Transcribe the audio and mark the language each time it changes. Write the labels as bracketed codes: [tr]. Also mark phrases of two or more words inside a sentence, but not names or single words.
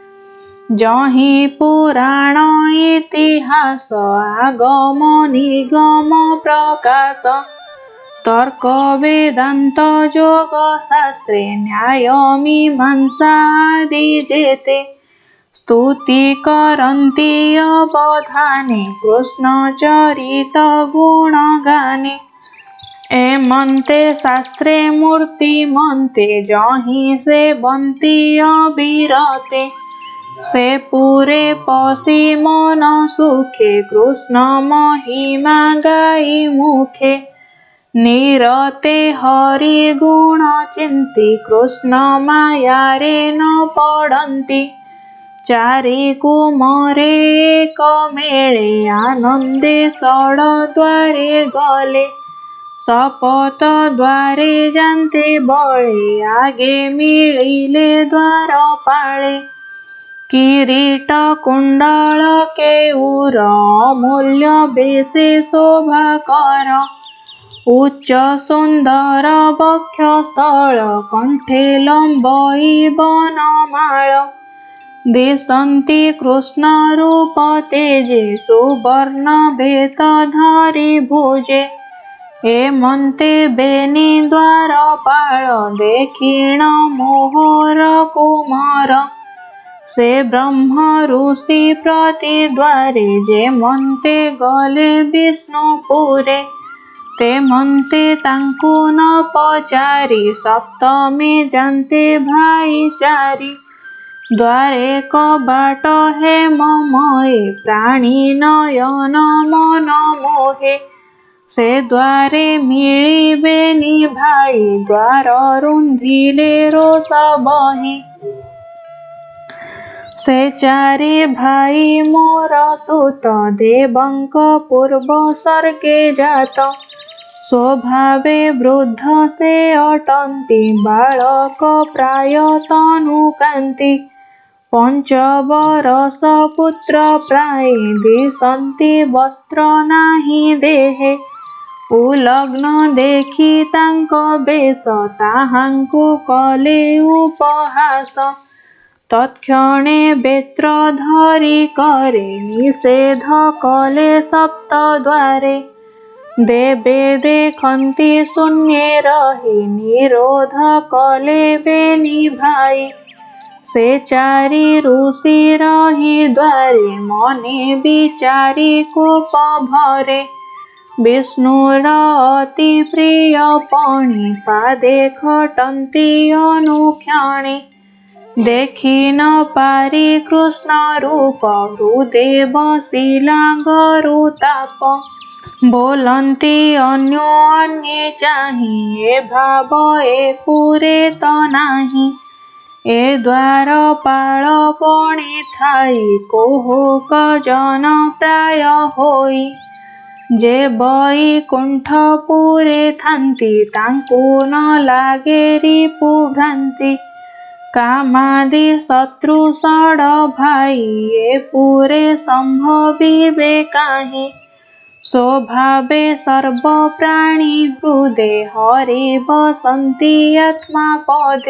[or] ଯହି ପୁରାଣ ଇତିହାସ ଆଗମ ନିଗମ ପ୍ରକାଶ ତର୍କ ବେଦାନ୍ତ ଯୋଗ ଶାସ୍ତ୍ରେ ନ୍ୟାୟ ମୀମାଂସା ଆଦି ଯେତେ ସ୍ତୁତି କରନ୍ତି ଅବଧାନେ କୃଷ୍ଣ ଚରିତ ଗୁଣ ଗାନେ ଏମନ୍ତେ ଶାସ୍ତ୍ରେ ମୂର୍ତ୍ତିମନ୍ତେ ଯହି ସେ ବନ୍ତି ଅବିରତେ ସେ ପୁରେ ପଶି ମନ ସୁଖେ କୃଷ୍ଣ ମହିମା ଗାଇ ମୁଖେ ନିରତେ ହରି ଗୁଣ ଚିନ୍ତି କୃଷ୍ଣ ମାୟା ରେ ନ ପଡ଼ନ୍ତି ଚାରି କୁମରେ ଏକ ମେଳେ ଆନନ୍ଦେ ଷଡ ଦ୍ୱାରେ ଗଲେ ଶପଥ ଦ୍ୱାରେ ଜାନତେ ବଳେ ଆଗେ ମିଳିଲେ ଦ୍ୱାରପାଳେ କିରୀଟ କୁଣ୍ଡଳ କେୟୂର ଅମୂଲ୍ୟ ବେଶେ ଶୋଭାକର ଉଚ୍ଚ ସୁନ୍ଦର ବକ୍ଷସ୍ଥଳ କଣ୍ଠେ ଲମ୍ବଇ ବନମାଳ ଦିଶନ୍ତି କୃଷ୍ଣ ରୂପ ତେଜେ ସୁବର୍ଣ୍ଣ ଭେତ ଧାରୀ ଭୁଜେ ଏମନ୍ତେ ବେନି ଦ୍ୱାରପାଳ ଦେଖିଣ ମୋହର କୁମାର ସେ ବ୍ରହ୍ମ ଋଷି ପ୍ରତିଦ୍ୱାରେ ଯେମନ୍ତେ ଗଲେ ବିଷ୍ଣୁପୁରେ ତେମନ୍ତେ ତାଙ୍କୁ ନ ପଚାରି ସପ୍ତମୀ ଜାନତେ ଭାଇଚାରୀ ଦ୍ୱାରେ କବାଟ ହେ ମମୟେ ପ୍ରାଣୀ ନୟନ ମନ ମୋହେ ସେ ଦ୍ୱାରେ ମିଳିବେନି ଭାଇ ଦ୍ୱାର ରୁନ୍ଧିଲେ ରୋଷ ବହି ସେ ଚାରି ଭାଇ ମୋର ସୁତ ଦେବଙ୍କ ପୂର୍ବ ସର୍ଗେ ଜାତ ସ୍ୱଭାବେ ବୃଦ୍ଧ ସେ ଅଟନ୍ତି ବାଳକ ପ୍ରାୟ ତନୁକାନ୍ତି ପଞ୍ଚବରଷ ପୁତ୍ର ପ୍ରାୟ ଦିଶନ୍ତି ବସ୍ତ୍ର ନାହି ଦେହେ ଉଲଗ୍ନ ଦେଖି ତାଙ୍କ ବେଶ ତାହାଙ୍କୁ କଲେ ଉପହାସ ତତ୍କ୍ଷଣେ ବେତ୍ର ଧରି କରେ ନିଷେଧ କଲେ ସପ୍ତ ଦ୍ୱାରେ ଦେବେ ଦେଖନ୍ତି ଶୂନ୍ୟେ ରହି ନିରୋଧ କଲେ ବେନି ଭାଇ ସେ ଚାରି ଋଷି ରହି ଦ୍ୱାରେ ମନେ ବିଚାରି କୋପ ଭରେ ବିଷ୍ଣୁର ଅତି ପ୍ରିୟ ପଣି ପାଦେ ଖଟନ୍ତି ଅନୁକ୍ଷଣେ ଦେଖି ନ ପାରି କୃଷ୍ଣ ରୂପ ହୃଦେ ବସିଲା ଗରୁତାପ ବୋଲନ୍ତି ଅନ୍ୟେ ଚାହି ଏ ଭାବ ଏ ପୁରେ ତ ନାହି ଏ ଦ୍ୱାରପାଳ ପଣେ ଥାଇ କୋହୁକ ଜନ ପ୍ରାୟ ହୋଇ ଯେ ବୈକୁଣ୍ଠପୁରେ ଥାନ୍ତି ତାଙ୍କୁ ନ ଲାଗେ ରିପୁ ଭ୍ରାନ୍ତି। କାମାଦି ଶତ୍ରୁ ଷଡ଼ ଭାଇ ଏ ପୁରେ ସମ୍ଭବିବେ କାହିଁ। ସ୍ୱଭାବେ ସର୍ବ ପ୍ରାଣୀ ହୃଦେ ହରି ବସନ୍ତି ଆତ୍ମା ପଦେ।